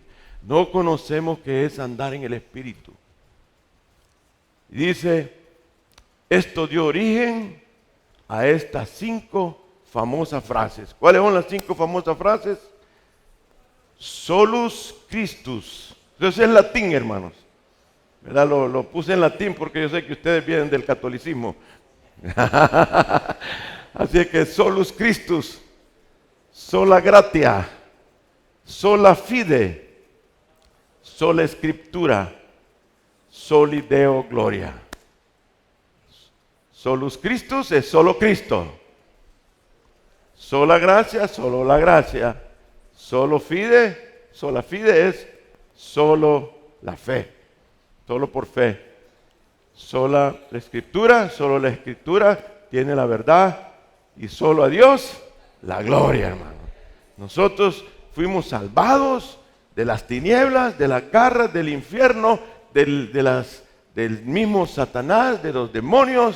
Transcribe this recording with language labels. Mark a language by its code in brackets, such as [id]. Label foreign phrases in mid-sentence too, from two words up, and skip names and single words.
[es] No conocemos qué es andar en el Espíritu. Y dice, esto dio origen a estas 5 famosas frases. ¿Cuáles son las 5 famosas frases? [la] Solus Christus. [es] Eso es latín, hermanos. ¿Verdad? Lo puse en latín porque yo sé que ustedes vienen del catolicismo. Así que [la] solus Christus, sola gratia, sola fide, [es] sola escritura, [la] soli Deo gloria. Solus Christus [es] es solo Cristo. Sola gracia, solo la gracia. [la] Solo fide, sola fide [es] es solo la fe. Solo por fe. Sola la escritura, solo la escritura tiene la verdad. Y solo a Dios la gloria, hermano. Nosotros fuimos salvados de las tinieblas, de las garras del infierno, del mismo Satanás, de los demonios.